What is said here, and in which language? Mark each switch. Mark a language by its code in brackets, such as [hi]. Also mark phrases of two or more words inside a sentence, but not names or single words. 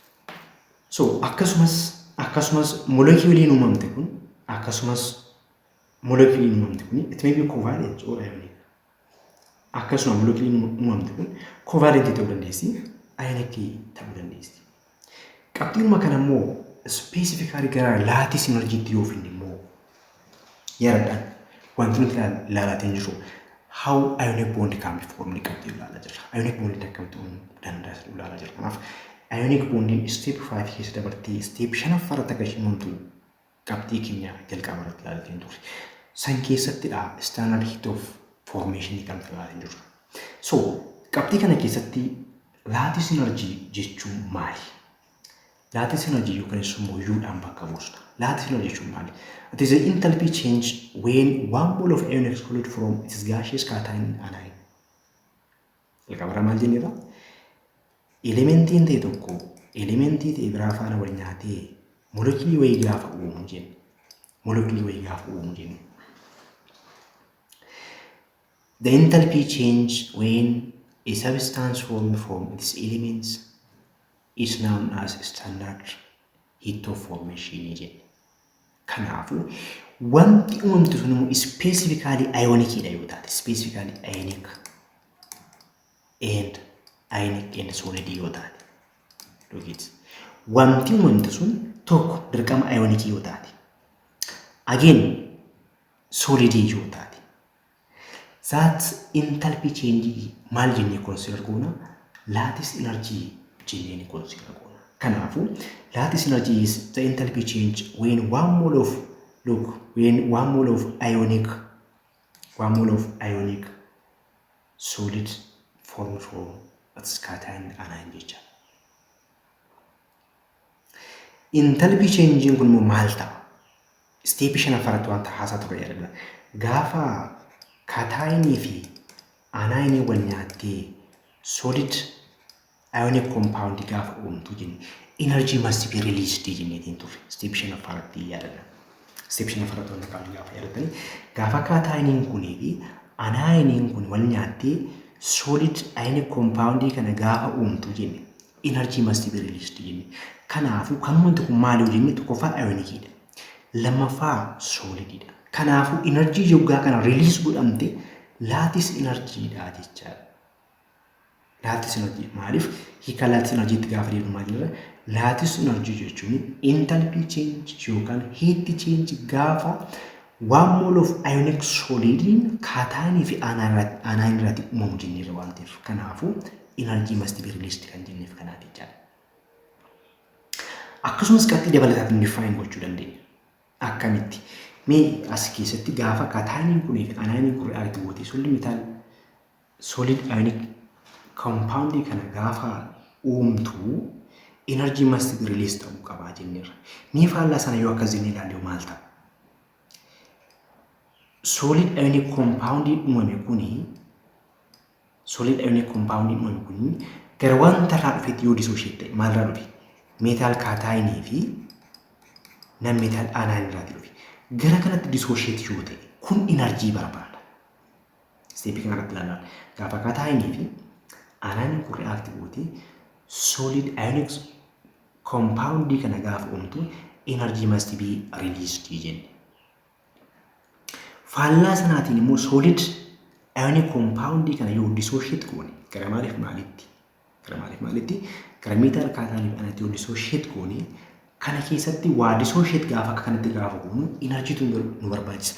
[om] So akkasumas moleculiin uumamte kun akkasumas molecular uumamti [en] it may be covalent or ionic. [om] Akkasuma molecular uumamti kun covalent ta'uu dandeessi, ionic ta'uu dandeessi. Qabxiinuma kana immoo specifically gara [en] lattice energy [om] yoo finne immoo yaradhaan wanti nuti ilaalaa jirru [en] how ionic bond can be formed [om] qabxii ilaalaa jirra. [en] Ionic bond [om] akkamitti uumamuu danda'a ilaalaa jirra. Kanaaf [en] ionic bond step 5 [om] keessa dabartee step 5 irratti akka isheen uumamtu qabxii keenya jalqaba irratti ilaalaa turre. San keessattidha [en] standard heat of formation [om] kan ilaalaa jirru. So qabxii kana keessatti [en] lattice energy [om] jechuun maali? [en] Lattice energy [om] yookaan immoo U-dhaan bakka buusna. [en] Lattice energy [om] jechuun maali? [en] It is the enthalpy change when one mole of ionic solid from its gaseous cation anion. [om] Jalqaba maal jenneedha? Elementiin ta'e tokko elementii ta'e biraa faana wal nyaatee molecular wayii gaafa uumu jenna. Molecular wayii gaafa uumu jenna. [en] The enthalpy change when a substance formed from its elements is known as standard heat of formation jenna. [om] Kanaafuu wanti uumamtu sun immoo specifically ionic yoo taate, specifically [en] ionic and solid [om] yoo taate. [en] Look it. [om] Wanti uumamtu sun tokko dirqama ionic yoo taate. Again solid yoo taate. [en] That enthalpy change [om] maal jennee consider goona? [en] Lattice energy [om] jennee consider goona. [en] Kanaafuu lattice energy is the enthalpy change when one mole of ionic solid formed from its cation anion jecha. Enthalpy change [om] kun immoo maal ta'a? Step 5 irratti wanta haasaa ture jedhama. Gaafa kaataayinii fi anaayinii wal nyaattee [en] solid ionic compound [om] gaafa uumtu jenni [en] energy must be released [om] jenneetiin turre. Step 5 irratti yaadadha. Step 5 irratti wanta qabu gaafa yaadatani gaafa kaataayiniin kunii fi anaayiniin kun wal nyaattee [en] solid ionic compound [om] kana gaafa uumtu jenni [en] energy must be released [om] jenni. Kanaafuu kan wanti kun maali jenni tokkoffaa ionicidha. Lammaffaa solididha. Kanaafuu energy yoggaa kana release godhamte [en] lattice energyidha [om] jechaadha. [en] Lattice energy [om] maaliif hiika [en] lattice energy [om] itti gaafa deemu maal jedhama? [en] Lattice energy [om] jechuun [en] enthalpy change [om] yookaan [en] heat change [om] gaafa [en] one mole of ionic solidin [om] kaataayinii fi anion irratti uumamu jenneerra waan ta'eef. Kanaafuu [en] energy must be released [om] kan jenneef kanaati jechaadha. Akkasumas qabxii dabalataatti define gochuu dandeenya. Akkamitti? Mee as keessatti gaafa kaataayiniin kunii fi anioniin kun react gootee [en] solid ionic compound [om] kana gaafa uumtu [en] energy must be released [om] ta'uu qabaa jenneerra. Mee faallaa sana yoo akkas jennee ilaallu maal ta'a? [en] Solid ionic compound [om] uumame kuni gara wanta irraa dhufetti yoo dissociate ta'e maalirraa dhufe? Metal kaataayinii fi [en] non metal [om] anion irraa dhufe. Gara kanatti dissociate yoo ta'e kun energy barbaada. Step kanarratti ilaalaa gaafa kaataayinii fi anion kun react gootee [en] solid ionic compound [om] kana gaafa uumtu [en] energy must be released [om] jenne. Faallaa sanaatiin immoo [en] solid ionic compound [om] kana yoo dissociate goone gara maaliif maalitti? Gara metal kaataayinii kanatti yoo dissociate goone kana keessatti waa dissociate gaafa akka kanatti gaafa goonu energy tu nu barbaachisa.